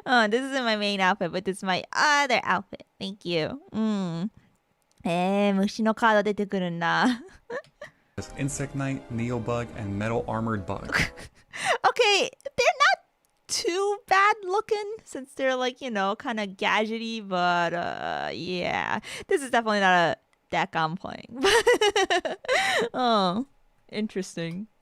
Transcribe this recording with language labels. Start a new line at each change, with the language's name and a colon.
English: This isn't my main outfit, but this is my other outfit. Thank you.
Japanese: 虫のカード出てくるんだ。
English: Insect Knight, Neo Bug, and Metal Armored Bug. Okay, they're not too bad looking since they're like, you know, kind of gadgety, but yeah, this is definitely not a deck I'm playing. Oh, interesting.